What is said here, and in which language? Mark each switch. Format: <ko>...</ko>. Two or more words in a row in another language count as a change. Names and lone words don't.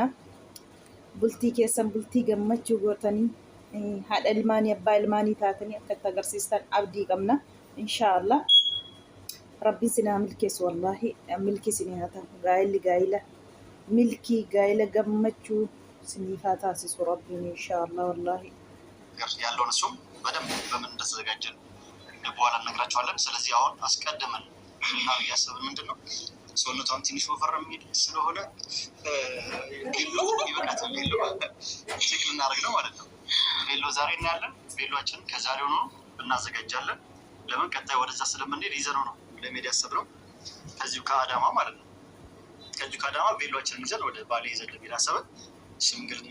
<om>Bultii keessan bultii gammachuu gootanii haadha ilmaanii abbaa ilmaanii taatanii akka itti agarsiistan abdii qabna. Inshaallah rabbiin sinaa milkeessu wallaahi milkii sinii haa ta'u gaa'ila milkii gaa'ila gammachuu sinii haa taasisu rabbiin</om> <ar>إن شاء الله والله.</ar> <am>ያለውን እሱም በደንብ በምን እንደተዘጋጀን በኋላ እነግራቸዋለን። ስለዚህ አሁን አስቀድመን ምናምን እያሰብን ምንድን ነው ሰውነቷን ትንሽ ወፈር የሚል ስለሆነ ቬሎ ይበቃታል። ቬሎ ቼክ ልናደርግ ነው ማለት ነው። ቬሎ ዛሬ እናያለን። ቬሎአችንን ከዛሬው ነው እናዘጋጃለን። ለምን ቀጣይ ወደዛ ስለምንሄድ ይዘነው ነው ለሜዳ ያሰብነው ከዚሁ ከአዳማ ማለት ነው። ከዚሁ ከአዳማ ቬሎአችንን ይዘን ወደ ባሌ ይዘን ለሜዳ ያሰብን ሽምግልና</am>